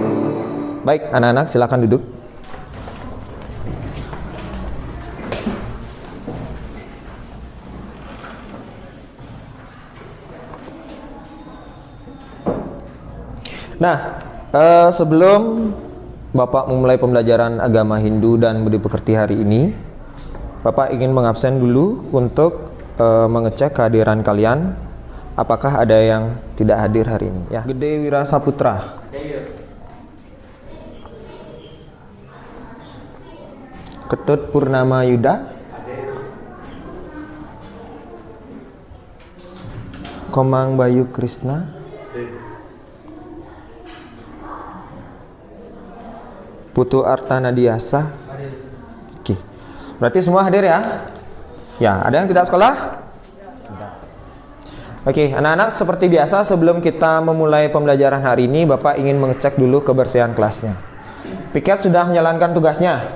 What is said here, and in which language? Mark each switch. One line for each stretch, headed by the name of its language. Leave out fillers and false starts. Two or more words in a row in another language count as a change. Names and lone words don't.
Indonesian: Baik, anak-anak, silakan duduk. Nah, sebelum Bapak memulai pembelajaran agama Hindu dan budi pekerti hari ini, Bapak ingin mengabsen dulu untuk mengecek kehadiran kalian. Apakah ada yang tidak hadir hari ini? Ya, Gede Wira Saputra. Ketut Purnama Yuda. Komang Bayu Krisna. Putu Artana Diasa. Oke. Berarti semua hadir ya? Ya, ada yang tidak sekolah? Oke, anak-anak, seperti biasa sebelum kita memulai pembelajaran hari ini, Bapak ingin mengecek dulu kebersihan kelasnya. Piket sudah menjalankan tugasnya?